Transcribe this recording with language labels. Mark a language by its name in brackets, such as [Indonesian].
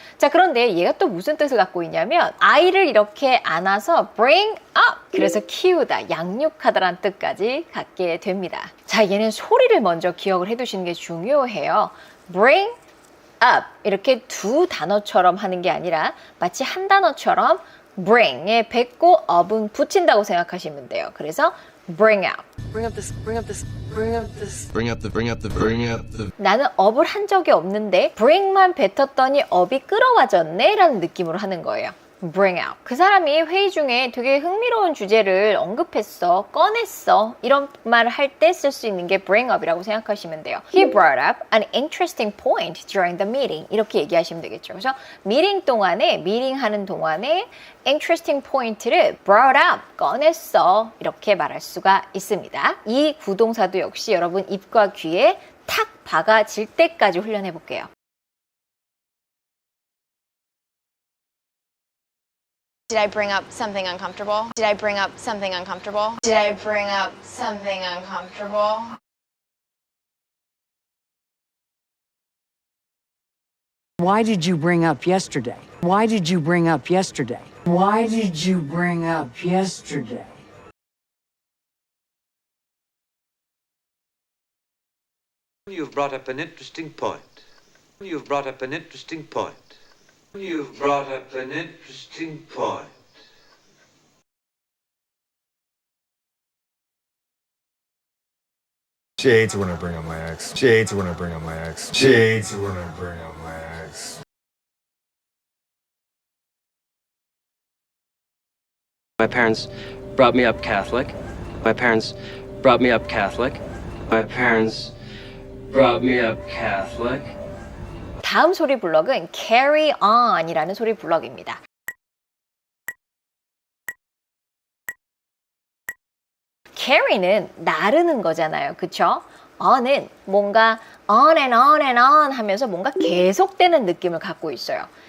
[Korean] 자, 그런데 얘가 또 무슨 뜻을 갖고 있냐면 아이를 이렇게 안아서 bring up 그래서 키우다, 양육하다라는 뜻까지 갖게 됩니다. 자, 얘는 소리를 먼저 기억을 해두시는 게 중요해요. bring up 이렇게 두 단어처럼 하는 게 아니라 마치 한 단어처럼 bring에 뱉고 up은 붙인다고 생각하시면 돼요. 그래서 [English] bring out. Bring up this, bring up this, bring up this. Bring up the. [Korean] 나는 up을 한 적이 없는데 bring만 뱉었더니 up이 끌어와졌네 라는 느낌으로 하는 거예요. [English] bring out. [Korean] 그 사람이 회의 중에 되게 흥미로운 주제를 언급했어, 꺼냈어 이런 말을 할 때 쓸 수 있는 게 bring up이라고 생각하시면 돼요. [English] He brought up an interesting point during the meeting [Korean] 이렇게 얘기하시면 되겠죠. 그래서 미팅하는 동안에 interesting point를 brought up, 꺼냈어 이렇게 말할 수가 있습니다. 이 구동사도 역시 여러분 입과 귀에 탁 박아질 때까지 훈련해 볼게요. [English] Did I bring up something uncomfortable? Did I bring up something uncomfortable? Did I bring up something uncomfortable? Why did you bring up yesterday? Why did you bring up yesterday? Why did you bring up yesterday? You've brought up an interesting point. You've brought up an interesting point. You've brought up an interesting point. She hates it when I bring up my ex. She hates it when I bring up my ex. She hates it when I bring up my ex. My parents brought me up Catholic. My parents brought me up Catholic. My parents brought me up Catholic. [Korean] 다음 소리 블럭은 carry on이라는 소리 블럭입니다. carry는 나르는 거잖아요. 그쵸? on은 뭔가 [English] on and on and on [Korean] 하면서 뭔가 계속되는 느낌을 갖고 있어요.